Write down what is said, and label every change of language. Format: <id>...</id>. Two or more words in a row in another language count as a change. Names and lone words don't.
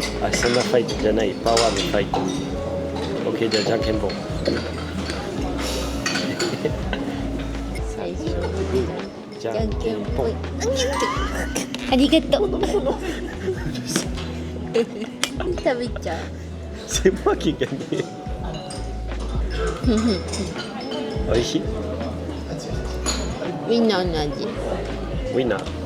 <ja>あ、そんなファイトじゃない。パワーのファイト。OK、じゃあじゃんけんぽん。最初じゃじゃんんけんぽん。けんぽん。ありがとう。食べちゃう。</ja> <fr>C'est moi qui ai gagné.</fr> <ja>美味しい？みんな同じ。</ja> <fr>Oui, non.</fr>